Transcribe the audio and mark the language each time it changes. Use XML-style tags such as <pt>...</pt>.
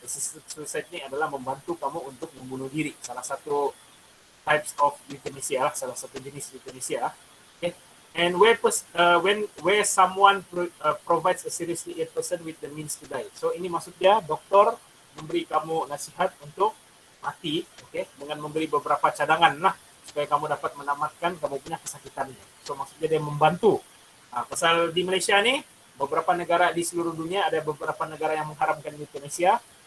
<ms>Assisted suicide ni adalah membantu kamu untuk membunuh diri. Salah satu</ms> <en>types of euthanasia</en> <ms>lah, salah satu jenis euthanasia. Okay.</ms> <en>And where someone provides a seriously ill person with the means to die.</en> <ms>So ini maksudnya doktor memberi kamu nasihat untuk mati, okay, dengan memberi beberapa cadangan lah supaya kamu dapat menamatkan kamu punya kesakitannya. So maksudnya dia membantu. Pasal di Malaysia ni beberapa negara di seluruh dunia, ada beberapa negara yang mengharamkan euthanasia.</ms>